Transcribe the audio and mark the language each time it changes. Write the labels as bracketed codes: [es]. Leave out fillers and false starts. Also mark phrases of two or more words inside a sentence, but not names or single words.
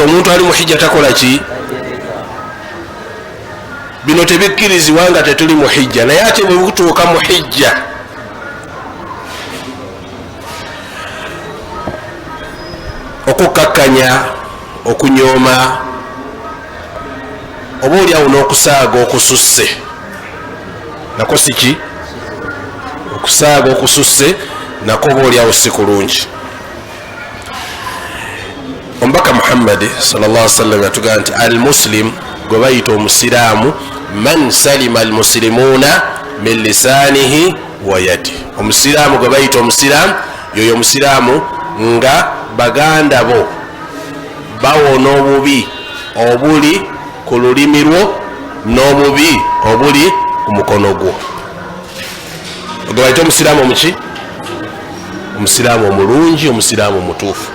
[lg] Omuntu ali muhijja takola ki? Bino tebikkirizibwa nga tetuli muhijja, naye ate bwe butuuka muhijja okukakkanya, okunyooma, oba oliawo n'okusaaga okususse, nako si ki? Okusaaga okususse nako oba oliawo si kulungi. Omubaka Muhammad [ar] صلى الله عليه وسلم [lg] yatugamba nti almuslim, gwe bayita omusiraamu, [ar] من سلم المسلمون من لسانه ويدي. [lg] Omusiraamu gwe bayita omusiraamu, yoyo omusiraamu nga baganda bo bawona obubi obuli ku lulimi lwo n'obubi obuli ku mukono gwo. Gwe bayita omusiraamu muki? Omusiraamu omulungi, omusiraamu omutuufu.